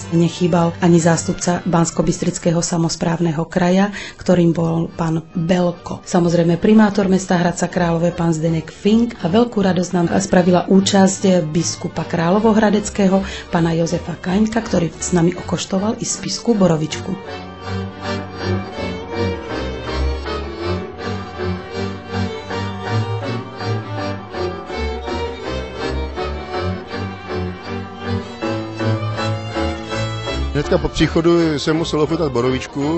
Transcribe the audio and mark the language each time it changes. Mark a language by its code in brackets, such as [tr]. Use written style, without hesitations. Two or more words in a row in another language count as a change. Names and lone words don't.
[sk] Nechýbal ani zástupca Banskobystrického samosprávneho kraja, ktorým bol pán Belko. Samozrejme primátor mesta Hradca Králové, pán Zdeněk Fink, a veľkú radosť nám spravila účasť biskupa Kráľovohradeckého, pána Jozefa Kaňka, ktorý s nami okoštoval i spisku borovičku. [cs] Hnedka po příchodu jsem musel ochutnat borovičku.